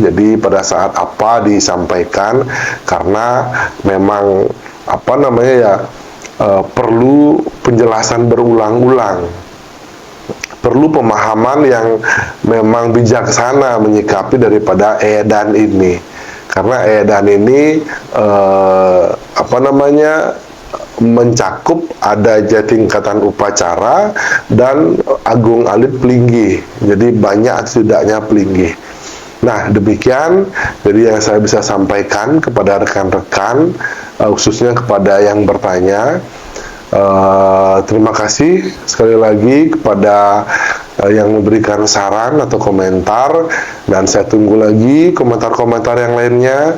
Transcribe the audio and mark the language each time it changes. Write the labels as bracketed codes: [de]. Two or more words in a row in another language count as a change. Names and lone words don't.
[id] Jadi pada saat apa disampaikan, karena memang apa namanya ya, perlu penjelasan berulang-ulang, perlu pemahaman yang memang bijaksana menyikapi daripada edan ini, karena edan ini apa namanya, mencakup ada tingkatan upacara dan agung alit pelinggih, jadi banyak setidaknya pelinggih. Nah, demikian jadi yang saya bisa sampaikan kepada rekan-rekan, khususnya kepada yang bertanya. Terima kasih sekali lagi kepada yang memberikan saran atau komentar, dan saya tunggu lagi komentar-komentar yang lainnya.